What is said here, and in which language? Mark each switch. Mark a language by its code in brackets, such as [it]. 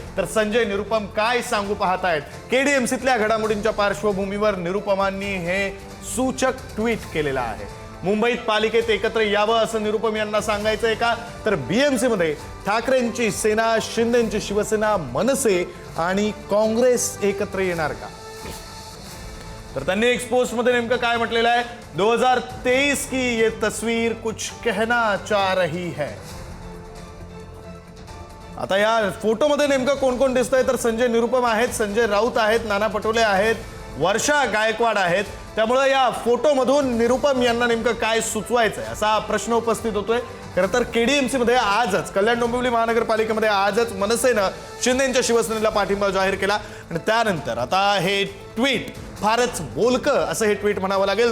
[mr] तर संजय निरुपम काय सांगू पाहतायत? केडीएमसीतल्या घडामोडींच्या पार्श्वभूमीवर निरुपमांनी हे सूचक ट्विट केलेलं आहे। मुंबईत पालिकेत एकत्र यावं असं निरुपम यांना सांगायचंय का? तर बीएमसीमध्ये ठाकरेंची सेना, शिंदेंची शिवसेना, मनसे आणि काँग्रेस एकत्र येणार का? तर त्यांनी एक पोस्ट मध्ये नेमकं काय म्हटलेलं आहे? [hi] 2023 की ये तस्वीर कुछ कहना चाह रही है। [mr] आता या फोटो मध्ये नेमकं कोण कोण दिसतंय? तर संजय निरुपम आहेत, संजय राऊत आहेत, नाना पटोले आहेत, वर्षा गायकवाड आहेत। त्यामुळे या फोटो मधून निरुपम यांना नेमकं काय सुचवायचंय असा प्रश्न उपस्थित होतोय। खरं तर केडीएमसी मध्ये आजच कल्याण डोंबिवली महानगरपालिकेमध्ये आजच मनसेनं शिंदेंच्या शिवसेनेला पाठिंबा जाहीर केला आणि त्यानंतर आता हे ट्विट फारच बोलकं असं हे ट्विट म्हणावं लागेल।